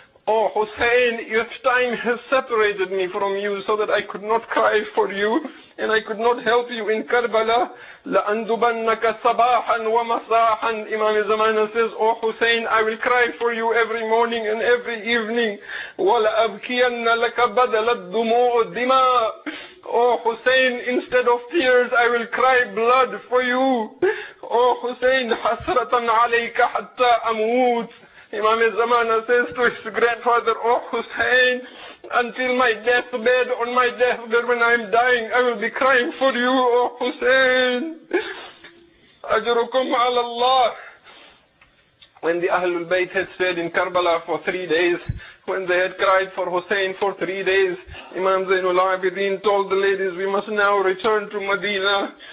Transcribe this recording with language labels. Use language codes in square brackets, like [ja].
[en] Oh Hussein, if time has separated me from you so that I could not cry for you and I could not help you in Karbala, [ar] لَأَنْدُبَنَّكَ صَبَاحًا وَمَسَاحًا. [en] Imam Zamana says, Oh Hussein, I will cry for you every morning and every evening. [ar] وَلَأَبْكِيَنَّ لَكَ بَدَلَ الدُّمُوءُ الدِّمَاءِ. [en] Oh Hussein, instead of tears, I will cry blood for you. Oh Hussein, [ar] حَسْرَةً عَلَيْكَ حَتَّى أَمُوتُ. [en] Imam Zamana says to his grandfather, Oh Hussein, until my deathbed, on my deathbed when I am dying, I will be crying for you, Oh Hussein. [ar] Ajrukum ala Allah. [en] When the Ahlul Bayt had stayed in Karbala for 3 days, when they had cried for Hussein for 3 days, Imam Zainul Abidin told the ladies, we must now return to Medina.